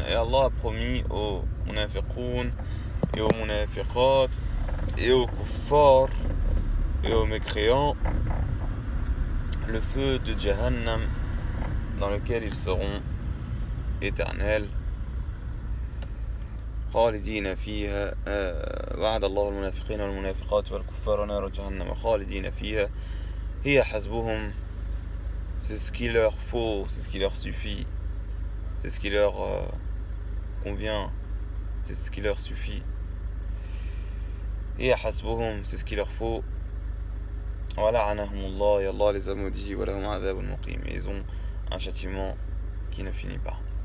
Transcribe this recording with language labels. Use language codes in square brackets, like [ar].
[fr] Et Allah a promis aux munafiqoun et aux munafiqat et aux kuffar et aux mécréants le feu de Jahannam dans lequel ils seront éternels. [ar] خالدين فيها وعد الله المنافقين والمنافقات والكفار نار جهنم خالدين فيها هي حسبهم. [fr] C'est ce qu'il leur faut, c'est ce qui leur suffit, c'est ce qui leur convient, c'est ce qui leur suffit. [ar] هي حسبهم, [fr] c'est ce qu'il leur faut. [ar] وَلَعَنَهُمُ اللَّهُ, [fr] et Allah les a maudits. [ar] وَلَهُمْ عَذَابٌ مُقِيمٌ, [fr] et ils ont un châtiment qui ne finit pas.